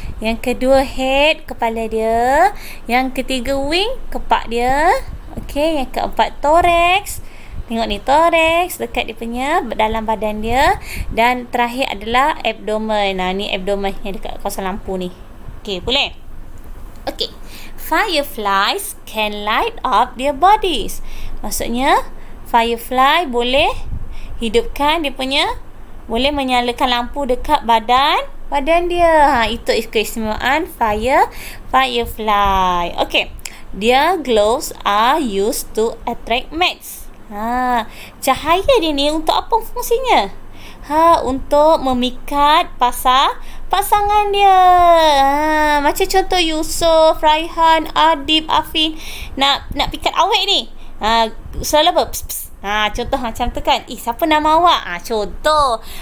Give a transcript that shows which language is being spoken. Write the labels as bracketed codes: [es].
[ms] Yang kedua head, kepala dia. Yang ketiga wing, kepak dia. Okey, yang keempat thorax. Tengok ni thorax dekat dia punya dalam badan dia. Dan terakhir adalah abdomen. Ni abdomen yang dekat kawasan lampu ni. Okey, boleh? Okey. [en] Fireflies can light up their bodies. [ms] Maksudnya firefly boleh hidupkan dia punya, boleh menyalakan lampu dekat badan dia. Itu keistimewaan firefly. Okey. [en] Their glows are used to attract mates. [ms] Cahaya dia ni untuk apa fungsinya? Untuk memikat pasangan dia. Macam contoh Yusof, Raihan, Adib, Afin nak pikat awet ni. Selalu apa? Pss, pss. Contoh macam tu kan. Siapa nama awak? Contoh.